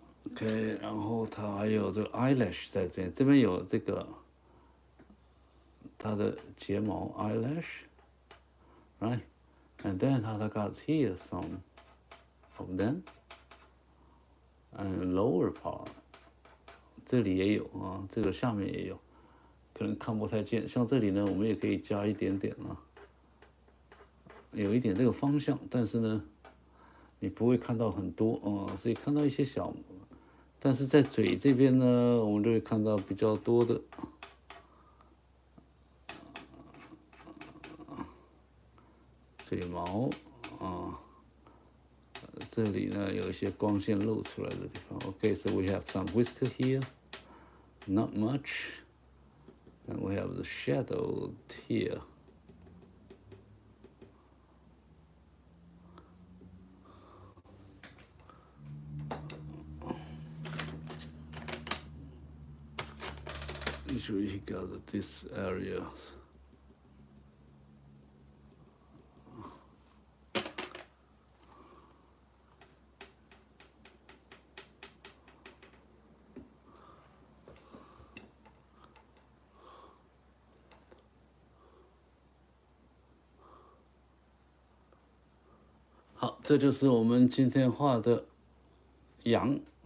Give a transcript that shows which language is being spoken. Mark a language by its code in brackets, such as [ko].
[zh] OK， 然后它还有这个 eyelash 在这边，这边有这个它的睫毛 eyelash，right？ [en] And then 它 got here some of them and lower part， [zh] 这里也有啊，这个下面也有，可能看不太见。像这里呢，我们也可以加一点点啊，有一点这个方向，但是呢，你不会看到很多啊，所以看到一些小。但是在嘴这边呢，我们就会看到比较多的嘴毛啊，这里呢有一些光线露出来的地方。 [en] Okay, so we have some whisker here, not much, and we have the shadow here. Usually he got this area. [zh] « 好，这就是我们今天画的羊